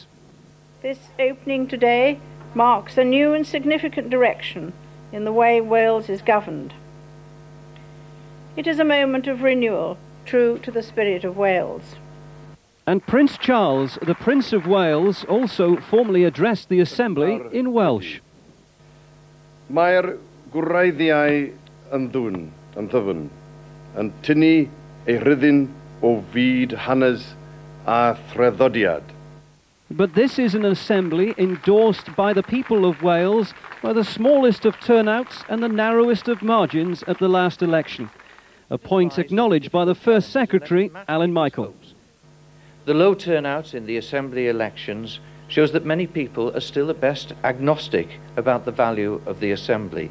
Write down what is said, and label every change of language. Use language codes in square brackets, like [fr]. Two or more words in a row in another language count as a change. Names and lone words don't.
[en] This opening today marks a new and significant direction in the way Wales is governed. It is a moment of renewal, true to the spirit of Wales. And Prince Charles, the Prince of Wales, also formally addressed the Assembly in Welsh. [cy] Mae'r gwreiddiau yn ddyfn, yn tynnu ei rhyddin o fyd hanes a threddodiad. [en] But this is an Assembly endorsed by the people of Wales by the smallest of turnouts and the narrowest of margins at the last election, a point acknowledged by the First Secretary, Alan Michael. The low turnout in the Assembly elections shows that many people are still at best agnostic about the value of the Assembly.